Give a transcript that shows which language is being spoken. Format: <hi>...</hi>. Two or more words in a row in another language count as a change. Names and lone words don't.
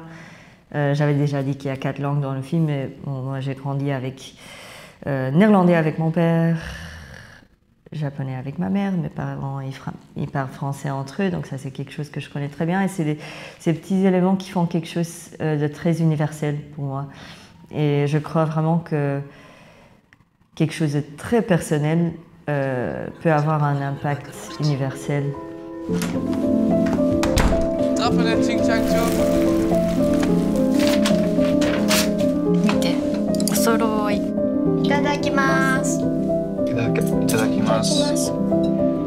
<fr>J'avais déjà dit qu'il y a 4 langues dans le film, mais bon, moi j'ai grandi avec néerlandais avec mon père, japonais avec ma mère, mes parents ils parlent français entre eux, donc ça c'est quelque chose que je connais très bien et c'est ces petits éléments qui font quelque chose de très universel pour moi. Et je crois vraiment que quelque chose de très personnel peut avoir un impact universel.</fr> <ja>見て、お揃い。いただきます。いただきます。</ja>